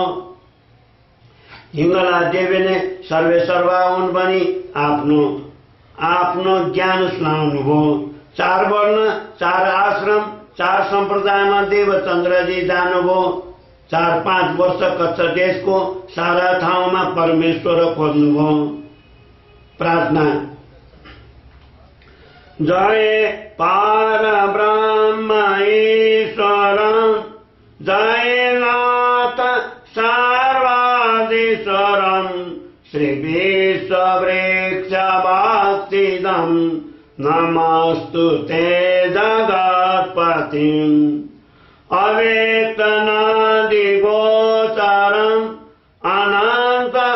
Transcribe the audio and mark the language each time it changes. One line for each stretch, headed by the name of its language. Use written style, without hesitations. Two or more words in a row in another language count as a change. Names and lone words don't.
Nepali: हिङ्गला देवीले सर्वे सर्वा हुन् भनी आफ्नो ज्ञान सुनाउनुभयो। 4 वर्ण 4 आश्रम 4 सम्प्रदायमा देवचन्द्रजी जानुभयो। 4-5 वर्ष कच्छ देशको सारा ठाउँमा परमेश्वर खोज्नुभयो।
Sanskrit: प्रार्थना। जय पार ब्रह्म ईश्वर जय नाथ सर्वाधीश्वर श्री विश्ववृक्ष भक्तिदं नमस्तु ते जगत्पति अव्यक्तनादि गोचरम् अनंत